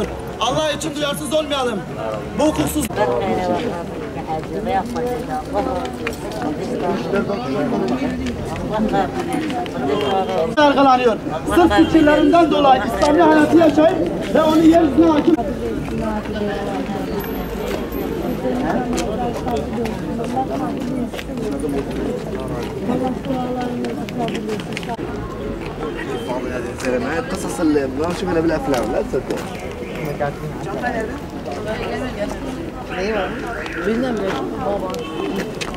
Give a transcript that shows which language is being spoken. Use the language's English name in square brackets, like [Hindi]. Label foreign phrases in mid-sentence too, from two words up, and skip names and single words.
[Turkish] Allah için duyarsız olmayalım. Bu hukuksuz yargılanıyor. Sırf fikirlerinden dolayı İslami hayatı yaşayıp ve onu yeryüzüne hakim [Arabic] هذه الزلمات قصص اللي بنشوفها بالافلام لا تصدق ايوه بالنمر بابا